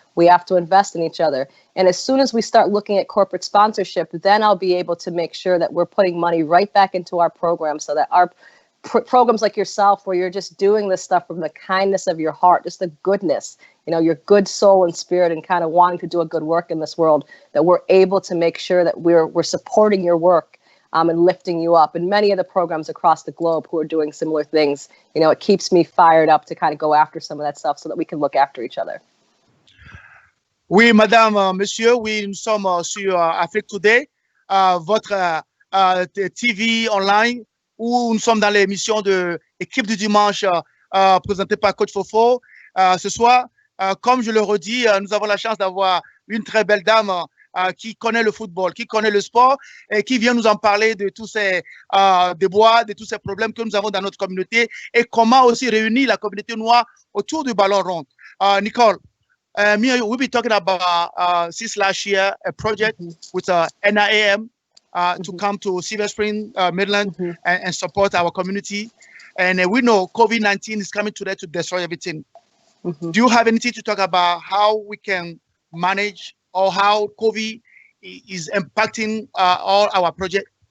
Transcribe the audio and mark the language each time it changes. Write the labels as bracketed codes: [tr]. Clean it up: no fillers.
[en] We have to invest in each other. And as soon as we start looking at corporate sponsorship, then I'll be able to make sure that we're putting money right back into our program, so that our programs like yourself, where you're just doing this stuff from the kindness of your heart, just the goodness, you know, your good soul and spirit, and kind of wanting to do a good work in this world, that we're able to make sure that we're supporting your work and lifting you up. And many of the programs across the globe who are doing similar things, you know, it keeps me fired up to kind of go after some of that stuff so that we can look after each other. [fr] Oui, madame, monsieur, oui, nous sommes sur Afrique Today, votre TV online, où nous sommes dans l'émission de Équipe du dimanche présentée par Coach Fofo. Ce soir, comme je le redis, nous avons la chance d'avoir une très belle dame qui connaît le football, qui connaît le sport, et qui vient nous en parler de tous ces déboires, de tous ces problèmes que nous avons dans notre communauté, et comment aussi réunir la communauté noire autour du ballon rond. [en] Nicole, we've been talking about since last year a project with NIAM, to come to Silver Spring, Maryland, Mhm. and support our community. And we know COVID-19 is coming today to destroy everything. Mhm. Do you have anything to talk about how we can manage or how COVID is impacting all our projects?